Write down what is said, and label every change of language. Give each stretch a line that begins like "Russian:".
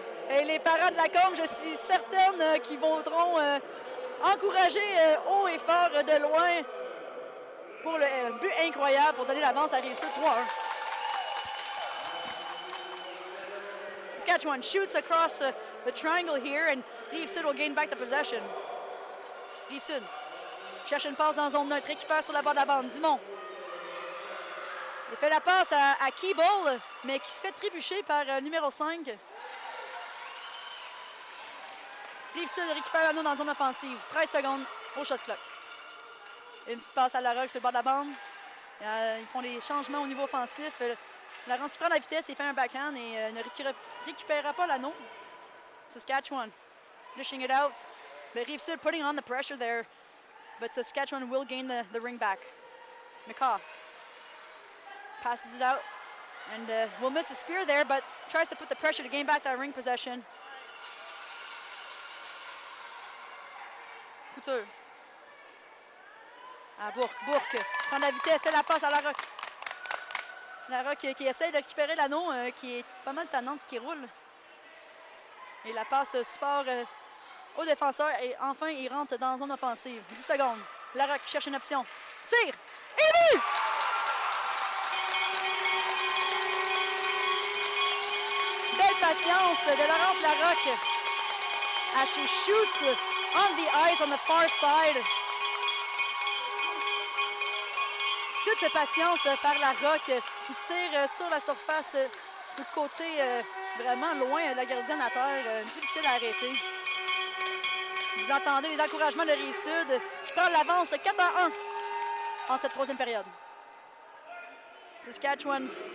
French: Et les parents de la Combe, je suis certaine qu'ils voudront encourager haut et fort de loin pour le but incroyable pour donner l'avance à Rive-Sud 3-1.
English: Saskatchewan shoots across the triangle here and Rive-Sud will gain back the possession.
French: Rive-Sud cherche une passe dans la zone neutre, récupère sur la barre de la bande. Dumont. Il fait la passe à Keeble, mais qui se fait trébucher par numéro 5. Rive-Sud récupère l'anneau dans la zone offensive. 13 secondes au shot clock. Une petite passe à la Rock sur le bord de la bande. Ils font des changements au niveau offensif. Laurence qui prend la vitesse et fait un backhand et ne récupérera pas l'anneau.
English: Saskatchewan dishing it out. The Rive-Sud putting on the pressure there. But Saskatchewan will gain the ring back. McCaw passes it out and will miss a spear there, but tries to put the pressure to gain back that ring possession.
French: Couture. À Bourque. Bourque prend la vitesse, fait la passe à la Rock. La Rock qui essaie de récupérer l'anneau, qui est pas mal tannante, qui roule. Et la passe support au défenseur et enfin il rentre dans la zone offensive. 10 secondes. La Rock cherche une option. Tire! Et but! Belle patience de
English: Laurence Larocque as she shoots on the ice on the far side.
French: Toute patience par la Rock qui tire sur la surface, sur le côté vraiment loin de la gardienne à terre, difficile à arrêter. Vous entendez les encouragements de Rive-Sud. Je prends l'avance 4-1 en cette troisième période. Saskatchewan.